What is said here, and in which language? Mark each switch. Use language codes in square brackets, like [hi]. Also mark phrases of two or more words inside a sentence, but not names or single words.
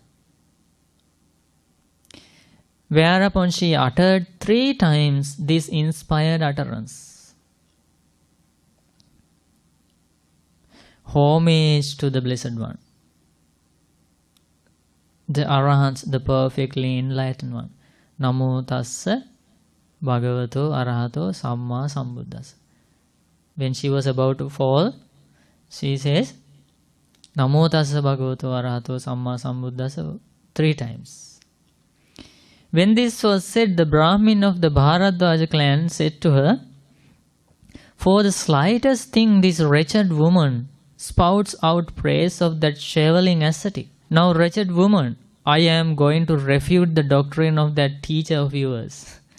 [en] Whereupon she uttered 3 times this inspired utterance: homage to the Blessed One, the Arahants, the perfectly enlightened one. [pi] Namo tassa bhagavato arahato samma sambuddhassa. [en] When she was about to fall, she says, [pi] Namo tassa bhagavato arahato samma sambuddhassa 3 times. [en] When this was said, the Brahmin of the Bharadwaja clan said to her, for the slightest thing this wretched woman spouts out praise of that shaveling ascetic. Now, wretched woman, I am going to refute the doctrine of that teacher of yours.